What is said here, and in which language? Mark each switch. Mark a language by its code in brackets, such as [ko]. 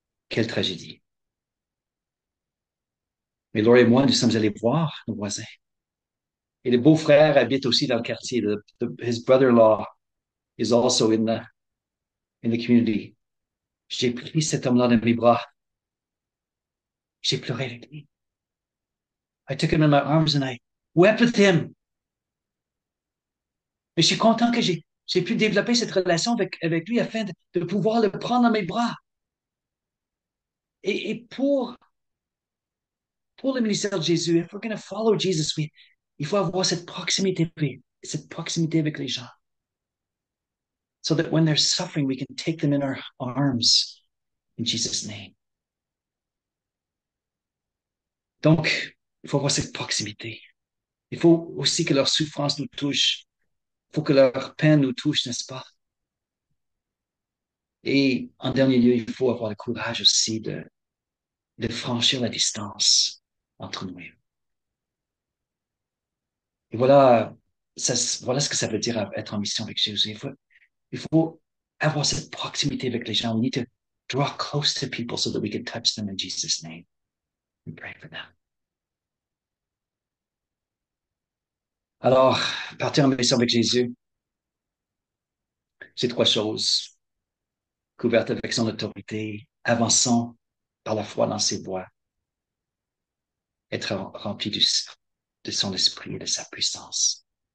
[fr] Quelle tragédie. Mais Laure et moi, nous sommes allés voir nos voisins. Et le beau-frère habite aussi dans le quartier. [en] His brother-in-law is also in the community. [fr] J'ai pris cet homme-là dans mes bras. J'ai pleuré avec lui. [en] I took him in my arms and I wept with him. [fr] Mais je suis content que j'ai pu développer cette relation avec lui afin de pouvoir le prendre dans mes bras. Et pour le ministère de Jésus, [en] if we're going to follow Jesus, [fr] il faut avoir cette proximité avec les gens. [en] so that when they're suffering, we can take them in our arms in Jesus' name. [fr] Donc, il faut avoir cette proximité. Il faut aussi que leur souffrance nous touche. Il faut que leur peine nous touche, n'est-ce pas? Et en dernier lieu, il faut avoir le courage aussi de franchir la distance entre nous. Et voilà, voilà ce que ça veut dire être en mission avec Jésus. Il faut avoir cette proximité avec les gens. [en] We need to draw close to people so that we can touch them in Jesus' name and pray for them. [fr] Alors, partir en mission avec Jésus, c'est trois choses. Couvertes avec son autorité, avançant par la foi dans ses voies, être rempli de son esprit et de sa puissance.